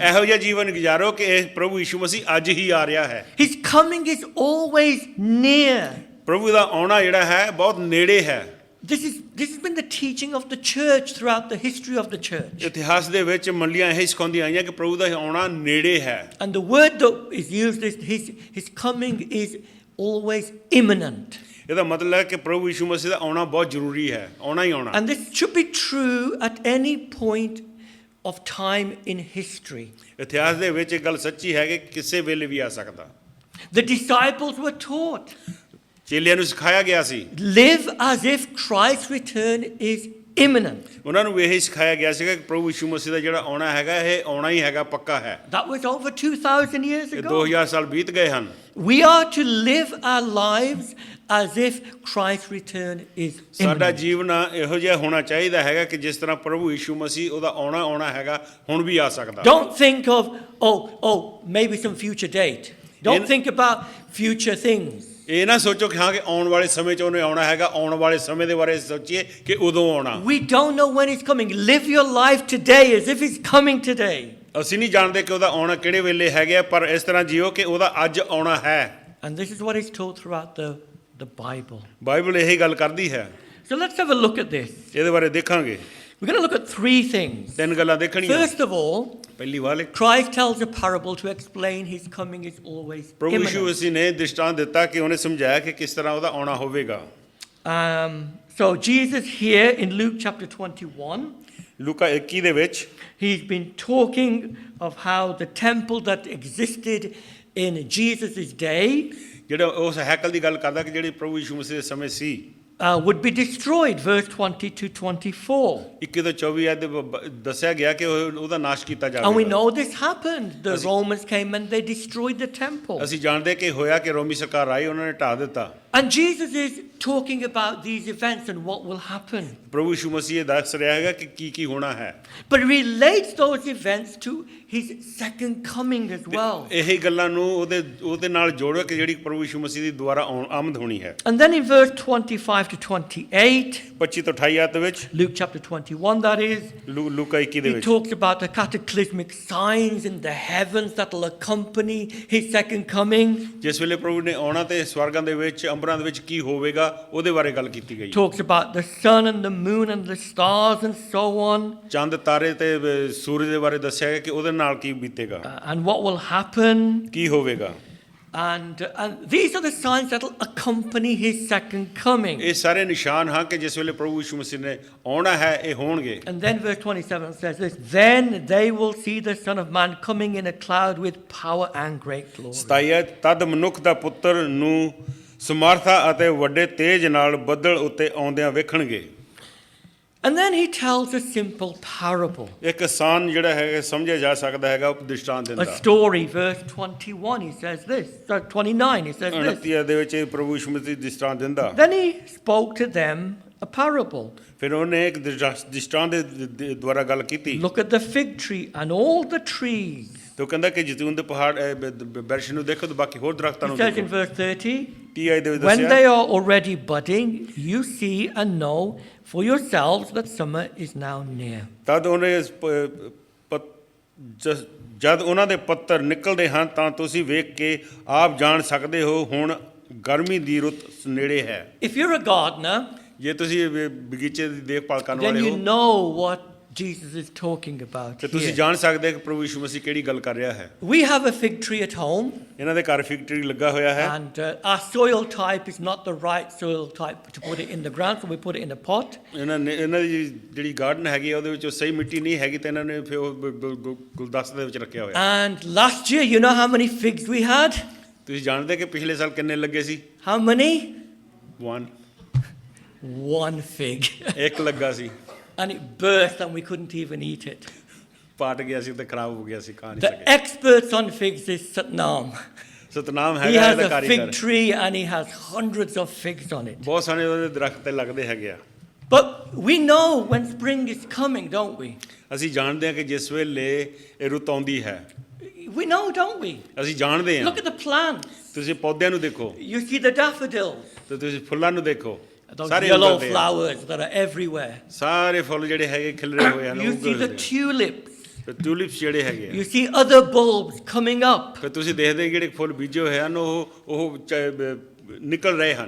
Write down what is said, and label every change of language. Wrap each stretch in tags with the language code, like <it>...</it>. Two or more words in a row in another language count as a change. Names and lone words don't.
<pa>ਇਹੋ ਜਿਹਾ ਜੀਵਨ ਗੁਜ਼ਾਰੋ ਕਿ ਇਹ ਪ੍ਰਭੂ ਯਿਸੂ ਮਸੀਹ ਅੱਜ ਹੀ ਆ ਰਿਹਾ ਹੈ।</pa> <en>His coming is always near.</en> <pa>ਪ੍ਰਭੂ ਦਾ ਆਉਣਾ ਜਿਹੜਾ ਹੈ ਬਹੁਤ ਨੇੜੇ ਹੈ।</pa> <en>This has been the teaching of the church throughout the history of the church.</en> <pa>ਇਤਿਹਾਸ ਦੇ ਵਿੱਚ ਮੰਡੀਆਂ ਇਹ ਸਿਖਾਉਂਦੀਆਂ ਆਈਆਂ ਕਿ ਪ੍ਰਭੂ ਦਾ ਆਉਣਾ ਨੇੜੇ ਹੈ।</pa> <en>And the word that is used is his coming is always imminent.</en> <pa>ਇਹਦਾ ਮਤਲਬ ਹੈ ਕਿ ਪ੍ਰਭੂ ਯਿਸੂ ਮਸੀਹ ਦਾ ਆਉਣਾ ਬਹੁਤ ਜ਼ਰੂਰੀ ਹੈ, ਆਉਣਾ ਹੀ ਆਉਣਾ।</pa> <en>And this should be true at any point of time in history.</en> <pa>ਇਤਿਹਾਸ ਦੇ ਵਿੱਚ ਇਹ ਗੱਲ ਸੱਚੀ ਹੈ ਕਿ ਕਿਸੇ ਵੇਲੇ ਵੀ ਆ ਸਕਦਾ।</pa> <en>The disciples were taught,</en> <pa>ਚੇਲਿਆਂ ਨੂੰ ਸਿਖਾਇਆ ਗਿਆ ਸੀ,</pa> <en>live as if Christ's return is imminent.</en> <pa>ਉਹਨਾਂ ਨੂੰ ਇਹ ਸਿਖਾਇਆ ਗਿਆ ਸੀਗਾ ਕਿ ਪ੍ਰਭੂ ਯਿਸੂ ਮਸੀਹ ਦਾ ਜਿਹੜਾ ਆਉਣਾ ਹੈਗਾ ਇਹ ਆਉਣਾ ਹੀ ਹੈਗਾ, ਪੱਕਾ ਹੈ।</pa> <en>That was over 2,000 years</en> <pa>ਇਹ</pa> <en>ago.</en> <pa>2000 ਸਾਲ ਬੀਤ ਗਏ ਹਨ।</pa> <en>We are to live our lives as if Christ's return is</en> <pa>ਸਾਡਾ</pa> <en>imminent.</en> <pa>ਜੀਵਨ ਇਹੋ ਜਿਹਾ ਹੋਣਾ ਚਾਹੀਦਾ ਹੈਗਾ ਕਿ ਜਿਸ ਤਰ੍ਹਾਂ ਪ੍ਰਭੂ ਯਿਸੂ ਮਸੀਹ ਉਹਦਾ ਆਉਣਾ ਹੈਗਾ, ਹੁਣ ਵੀ ਆ ਸਕਦਾ।</pa> <en>Don't think of, maybe some future date. Don't think about future things.</en> <pa>ਇਹ ਨਾ ਸੋਚੋ ਕਿ ਹਾਂ ਕਿ ਆਉਣ ਵਾਲੇ ਸਮੇਂ 'ਚ ਉਹਨੇ ਆਉਣਾ ਹੈਗਾ, ਆਉਣ ਵਾਲੇ ਸਮੇਂ ਦੇ ਬਾਰੇ ਸੋਚੀਏ ਕਿ ਉਦੋਂ ਆਉਣਾ।</pa> <en>We don't know when it's coming. Live your life today as if it's coming today.</en> <pa>ਅਸੀਂ ਨਹੀਂ ਜਾਣਦੇ ਕਿ ਉਹਦਾ ਆਉਣਾ ਕਿਹੜੇ ਵੇਲੇ ਹੈਗਾ, ਪਰ ਇਸ ਤਰ੍ਹਾਂ ਜੀਓ ਕਿ ਉਹਦਾ ਅੱਜ ਆਉਣਾ ਹੈ।</pa> <en>And this is what is taught throughout the Bible.</en> <pa>ਬਾਈਬਲ ਇਹੀ ਗੱਲ ਕਰਦੀ ਹੈ।</pa> <en>So let's have a look at this.</en> <pa>ਇਹਦੇ ਬਾਰੇ ਦੇਖਾਂਗੇ।</pa> <en>We're going to look at three things.</en> <pa>ਤਿੰਨ ਗੱਲਾਂ ਦੇਖਣੀਆਂ।</pa> <en>First of all,</en> <pa>ਪਹਿਲੀ ਵਾਲੇ</pa> <en>Christ tells a parable to explain his coming is always</en> <pa>ਪ੍ਰਭੂ ਯਿਸੂ</pa> <en>imminent.</en> <pa>ਮਸੀਹ ਨੇ ਦ੍ਰਿਸ਼ਟਾਂਤ ਦਿੱਤਾ ਕਿ ਉਹਨੇ ਸਮਝਾਇਆ ਕਿ ਕਿਸ ਤਰ੍ਹਾਂ ਉਹਦਾ ਆਉਣਾ ਹੋਵੇਗਾ।</pa> <en>So Jesus here in Luke chapter 21,</en> <pa>ਲੂਕਾ 21 ਦੇ ਵਿੱਚ</pa> <en>he's been talking of how the temple that existed in Jesus' day</en> <pa>ਜਿਹੜਾ ਉਸ ਹੈਕਲ ਦੀ ਗੱਲ ਕਰਦਾ ਕਿ ਜਿਹੜੀ ਪ੍ਰਭੂ ਯਿਸੂ ਮਸੀਹ ਦੇ ਸਮੇਂ ਸੀ</pa> <en>would be destroyed, verse 20 to 24.</en> <pa>21 ਤੋਂ 24 ਆਇਤ ਦੱਸਿਆ ਗਿਆ ਕਿ ਉਹਦਾ ਨਾਸ਼ ਕੀਤਾ</pa> <en>And we</en> <pa>ਜਾਵੇਗਾ।</pa> <en>know this happened. The Romans came and they destroyed the temple.</en> <pa>ਅਸੀਂ ਜਾਣਦੇ ਕਿ ਹੋਇਆ ਕਿ ਰੋਮੀ ਸਰਕਾਰ ਆਈ ਉਹਨਾਂ ਨੇ ਢਾਹ ਦਿੱਤਾ।</pa> <en>And Jesus is talking about these events and what will happen.</en> <pa>ਪ੍ਰਭੂ ਯਿਸੂ ਮਸੀਹ ਦੱਸ ਰਿਹਾ ਹੈਗਾ ਕਿ ਕੀ ਹੋਣਾ ਹੈ।</pa> <en>But relates those events to his second coming as well.</en> <pa>ਇਹੀ ਗੱਲਾਂ ਨੂੰ ਉਹਦੇ ਨਾਲ ਜੋੜੋ ਕਿ ਜਿਹੜੀ ਪ੍ਰਭੂ ਯਿਸੂ ਮਸੀਹ ਦੀ ਦੁਆਰਾ ਆਮਦ ਹੋਣੀ ਹੈ।</pa> <en>And then in verse 25 to 28,</en> <pa>25 ਤੋਂ 28 ਆਇਤ ਵਿੱਚ</pa> <en>Luke chapter 21 that is,</en> <pa>ਲੂਕਾ 21 ਦੇ</pa> <en>he</en> <pa>ਵਿੱਚ</pa> <en>talks about the cataclysmic signs in the heavens that will accompany his second coming.</en> <pa>ਜਿਸ ਵੇਲੇ ਪ੍ਰਭੂ ਨੇ ਆਉਣਾ ਤੇ ਸਵਰਗਾਂ ਦੇ ਵਿੱਚ ਅੰਬਰਾਂ ਦੇ ਵਿੱਚ ਕੀ ਹੋਵੇਗਾ ਉਹਦੇ ਬਾਰੇ ਗੱਲ ਕੀਤੀ ਗਈ।</pa> <en>Talks about the sun and the moon and the stars and so on.</en> <pa>ਚੰਦ ਤਾਰੇ ਤੇ ਸੂਰਜ ਦੇ ਬਾਰੇ ਦੱਸਿਆ ਗਿਆ ਕਿ ਉਹਦੇ ਨਾਲ ਕੀ ਬੀਤੇਗਾ</pa> <en>And what will happen.</en> <pa>ਕੀ ਹੋਵੇਗਾ।</pa> <en>And these are the signs that will accompany his second coming.</en> <pa>ਇਹ ਸਾਰੇ ਨਿਸ਼ਾਨ ਹਨ ਕਿ ਜਿਸ ਵੇਲੇ ਪ੍ਰਭੂ ਯਿਸੂ ਮਸੀਹ ਨੇ ਆਉਣਾ ਹੈ ਇਹ ਹੋਣਗੇ।</pa> <en>And then verse 27 says this, then they will see the Son of Man coming in a cloud with power and great glory.</en> <pa>27 ਤਦ ਮਨੁੱਖ ਦਾ ਪੁੱਤਰ ਨੂੰ ਸਮਰਥਾ ਅਤੇ ਵੱਡੇ ਤੇਜ ਨਾਲ ਬੱਦਲ ਉੱਤੇ ਆਉਂਦਿਆਂ ਵੇਖਣਗੇ।</pa> <en>And then he tells a simple parable.</en> <pa>ਇੱਕ ਆਸਾਨ ਜਿਹੜਾ ਹੈ ਸਮਝਿਆ ਜਾ ਸਕਦਾ ਹੈਗਾ ਉਪਦੇਸ਼ਾਂ</pa> <en>A</en> <pa>ਦਿੰਦਾ।</pa> <en>story, verse 21, he says this. 29, he says this.</en> <pa>29 ਦੇ ਵਿੱਚ ਪ੍ਰਭੂ ਯਿਸੂ ਮਸੀਹ ਦ੍ਰਿਸ਼ਟਾਂਤ ਦਿੰਦਾ।</pa> <en>Then he spoke to them a parable.</en> <pa>ਫਿਰ ਉਹਨੇ ਇੱਕ ਦ੍ਰਿਸ਼ਟਾਂਤ ਦੇ ਦੁਆਰਾ ਗੱਲ ਕੀਤੀ।</pa> <en>Look at the fig tree and all the trees.</en> <pa>ਤੇ ਉਹ ਕਹਿੰਦਾ ਕਿ ਜੈਤੂਨ ਦੇ ਪਹਾੜ ਬਰਸ਼ ਨੂੰ ਦੇਖੋ ਤੇ ਬਾਕੀ ਹੋਰ ਦਰਖਤਾਂ</pa> <en>He</en> <pa>ਨੂੰ</pa> <en>says in</en> <pa>ਦੇਖੋ।</pa> <en>verse 30,</en> <pa>30 ਆਇਤ ਦੇ ਵਿੱਚ</pa> <en>when</en> <pa>ਦੱਸਿਆ</pa> <en>they are already budding, you see and know for yourselves that summer is now near.</en> <pa>ਤਦ ਉਹਨੇ ਜਦ ਉਹਨਾਂ ਦੇ ਪੱਤਰ ਨਿਕਲਦੇ ਹਨ ਤਾਂ ਤੁਸੀਂ ਵੇਖ ਕੇ ਆਪ ਜਾਣ ਸਕਦੇ ਹੋ ਹੁਣ ਗਰਮੀ ਦੀ ਰੁੱਤ ਨੇੜੇ ਹੈ।</pa> <en>If you're a gardener,</en> <pa>ਜੇ ਤੁਸੀਂ ਬਗੀਚੇ ਦੀ ਦੇਖਭਾਲ ਕਰਨ</pa> <en>then</en> <pa>ਵਾਲੇ</pa> <en>you</en> <pa>ਹੋ</pa> <en>know what Jesus is talking about</en> <pa>ਤੇ ਤੁਸੀਂ</pa> <en>here.</en> <pa>ਜਾਣ ਸਕਦੇ ਹੋ ਕਿ ਪ੍ਰਭੂ ਯਿਸੂ ਮਸੀਹ ਕਿਹੜੀ ਗੱਲ ਕਰ ਰਿਹਾ ਹੈ।</pa> <en>We have a fig tree at home,</en> <pa>ਇਹਨਾਂ ਦੇ ਘਰ</pa> <en>fig tree</en> <pa>ਲੱਗਾ ਹੋਇਆ ਹੈ।</pa> <en>and our soil type is not the right soil type to put it in the ground, so we put it in a pot.</en> <pa>ਇਹਨਾਂ ਦੀ ਜਿਹੜੀ ਗਾਰਡਨ ਹੈਗੀ ਆ ਉਹਦੇ ਵਿੱਚ ਸਹੀ ਮਿੱਟੀ ਨਹੀਂ ਹੈਗੀ ਤੇ ਇਹਨਾਂ ਨੇ ਫਿਰ ਉਹ ਗੁਲਦਸਤੇ ਦੇ ਵਿੱਚ ਰੱਖਿਆ ਹੋਇਆ।</pa> <en>And last year, you know how many figs we had?</en> <pa>ਤੁਸੀਂ ਜਾਣਦੇ ਕਿ ਪਿਛਲੇ ਸਾਲ ਕਿੰਨੇ ਲੱਗੇ ਸੀ?</pa> <en>How many? 1 fig.</en> <pa>ਇੱਕ ਲੱਗਾ ਸੀ।</pa> <en>And it burst and we couldn't even eat it.</en> <pa>ਪਾਟ ਗਿਆ ਸੀ ਤੇ ਖਰਾਬ ਹੋ ਗਿਆ ਸੀ ਖਾ ਨਹੀਂ</pa> <en>The</en> <pa>ਸਕੇ।</pa> <en>experts on figs is Satnam.</en> <pa>ਸਤਨਾਮ</pa> <en>He</en> <pa>ਹੈਗਾ</pa> <en>has</en> <pa>ਇਹਦਾ</pa> <en>a</en> <pa>ਕਾਰੀਗਰ।</pa> <en>fig tree and he has hundreds of figs on it.</en> <pa>ਬਹੁਤ ਸਾਰੇ ਉਹਦੇ ਦਰਖਤ ਤੇ ਲੱਗਦੇ ਹੈਗੇ ਆ।</pa> <en>But we know when spring is coming, don't we?</en> <pa>ਅਸੀਂ ਜਾਣਦੇ ਹਾਂ ਕਿ ਜਿਸ ਵੇਲੇ ਇਹ ਰੁੱਤ ਆਉਂਦੀ ਹੈ।</pa> <en>We know, don't we?</en> <pa>ਅਸੀਂ ਜਾਣਦੇ ਹਾਂ।</pa> <en>Look at the plants.</en> <pa>ਤੁਸੀਂ ਪੌਦਿਆਂ ਨੂੰ ਦੇਖੋ</pa> <en>You see the daffodils,</en> <pa>ਤੇ ਤੁਸੀਂ ਫੁੱਲਾਂ ਨੂੰ ਦੇਖੋ।</pa> <en>those</en> <pa>ਸਾਰੇ</pa> <en>yellow</en> <pa>ਉਗਲਦੇ ਆ।</pa> <en>flowers that are everywhere.</en> <pa>ਸਾਰੇ ਫੁੱਲ ਜਿਹੜੇ ਹੈਗੇ ਖਿਲਰੇ ਹੋਏ ਹਨ</pa> <en>You see the tulips.</en> <pa>ਤੇ ਟਿਊਲਿਪਸ ਜਿਹੜੇ ਹੈਗੇ ਆ।</pa> <en>You see other bulbs coming up.</en> <pa>ਫਿਰ ਤੁਸੀਂ ਦੇਖਦੇ ਜਿਹੜੇ ਫੁੱਲ ਬੀਜੇ ਹੋਏ ਹਨ ਉਹ ਨਿਕਲ ਰਹੇ ਹਨ।</pa>